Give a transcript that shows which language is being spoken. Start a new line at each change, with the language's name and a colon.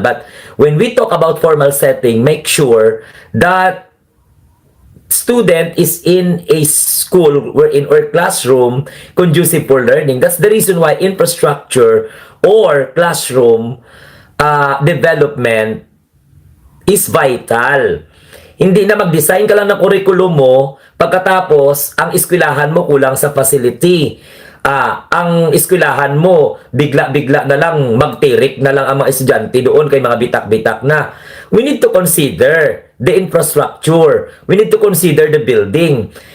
English: But when we talk about formal setting, make sure that student is in a school or classroom conducive for learning. That's the reason why infrastructure or classroom development is vital.
Filipino: Hindi na mag-design ka lang ng curriculum mo, pagkatapos ang eskwelahan mo kulang sa facility. Ang eskwelahan mo, bigla-bigla na lang, magtirik na lang ang mga estudyante doon kay mga bitak-bitak na.
English: We need to consider the infrastructure. We need to consider the building.